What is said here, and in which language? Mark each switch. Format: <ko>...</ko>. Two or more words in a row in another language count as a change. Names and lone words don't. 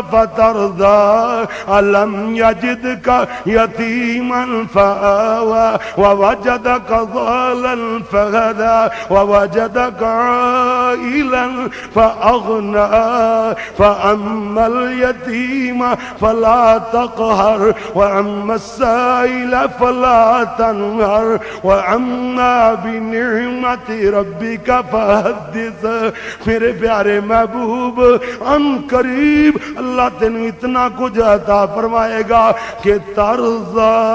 <ar>فترضى ألم يجدك يتيما فآوى ووجدك ضالا فهدى ووجدك عائلا فأغنى فأما اليتيم فلا تقهر وأما السائل فلا تنهر وأما بنعمة ربك فحدث۔</ar> <ur>میرے پیارے محبوب ان قریب اللہ تینوں اتنا کچھ عطا فرمائے گا کہ ترضا</ur>